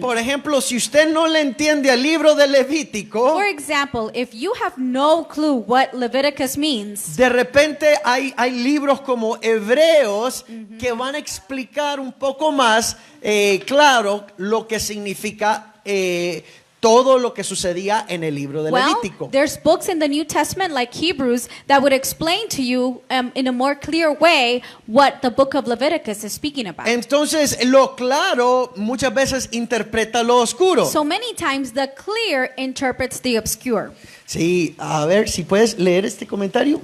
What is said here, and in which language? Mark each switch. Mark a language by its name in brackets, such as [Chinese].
[Spanish] Por ejemplo, si usted no le entiende al libro de Levítico, [English] For example, if you have no clue what Leviticus means, [Spanish] de repente hay libros como Hebreos que van a explicar un poco más claro lo que significa todo lo que sucedía en el libro de Levítico. [English] there's books in the New Testament like Hebrews that would explain to you in a more clear way what the book of Leviticus is speaking about. [Spanish] Entonces, lo claro muchas veces interpreta lo oscuro. [English] So many times the clear interprets the obscure. [Spanish] Sí, a ver si puedes leer este comentario.